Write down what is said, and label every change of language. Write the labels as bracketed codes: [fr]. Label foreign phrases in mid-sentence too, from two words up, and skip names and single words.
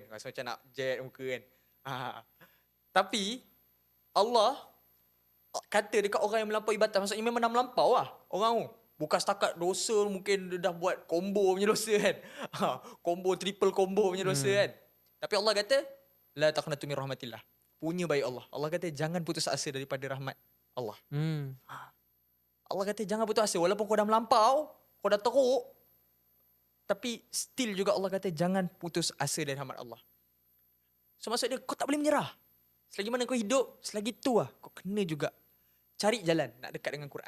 [ms] Rasa macam nak jet muka kan. Tapi Allah kata dekat orang yang melampaui batas, maksudnya memang dah melampau lah orang tu. Bukan setakat dosa, mungkin dia dah buat combo punya dosa kan. Combo, [en] triple combo [ms] punya dosa kan. Tapi Allah kata, [ar] لا تقنطوا من رحمة الله. [ms] Punya baik Allah. Allah kata jangan putus asa daripada rahmat Allah. Allah kata jangan putus asa. Walaupun kau dah melampau, kau dah teruk, tapi still juga Allah kata jangan putus asa dari rahmat Allah. So maksud dia kau tak boleh menyerah. Selagi mana kau hidup, selagi tu lah kau kena juga cari jalan nak dekat dengan Quran.